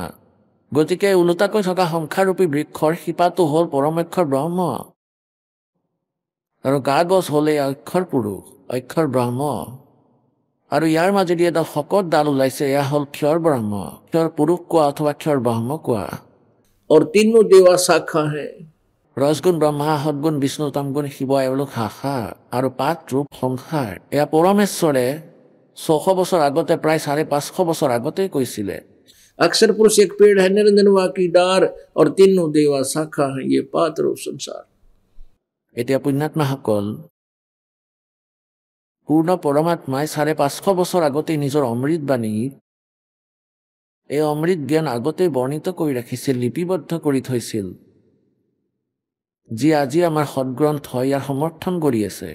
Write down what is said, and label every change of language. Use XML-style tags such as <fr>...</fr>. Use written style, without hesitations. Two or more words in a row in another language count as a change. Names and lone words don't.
<as>গতিকে ওলোটাকৈ থকা সংসাৰৰূপী বৃক্ষৰ শিপাটো হ'ল পৰমেক্ষৰ ব্ৰহ্ম, আৰু গা গছ হ'লে অক্ষৰ পুৰুষ, অক্ষৰ ব্ৰহ্ম, আৰু ইয়াৰ মাজেদি এটা শকত ডাল ওলাইছে, এয়া হ'ল ক্ষৰ ব্ৰহ্ম, ক্ষৰ পুৰুষ কোৱা অথবা ক্ষৰ ব্ৰহ্ম কোৱা।</as> <hi>और तीनों देवा शाखा है।</hi> <as>ৰজগুণ ব্ৰহ্মা, সদগুণ বিষ্ণু, তমগুণ শিৱ, এওঁলোক শাখা আৰু 5 ৰূপ সংসাৰ। এয়া পৰমেশ্বৰে 600 বছৰ আগতে, প্ৰায় 550 বছৰ আগতেই কৈছিলে।</as> <hi>अक्षर पुरुष एक पेड़ है, निरंजनवा की डार, और तीनों देवा शाखा है, ये 5 रूप संसार।</hi> <as>এতিয়া পুণ্যাত্মাসকল, পূৰ্ণ পৰমাত্মাই 550 বছৰ আগতেই নিজৰ অমৃত বাণী, এই অমৃত জ্ঞান আগতেই বৰ্ণিত কৰি ৰাখিছিল, লিপিবদ্ধ কৰি থৈছিল, যি আজি আমাৰ সদগ্ৰন্থ ইয়াৰ সমৰ্থন কৰি আছে।</as>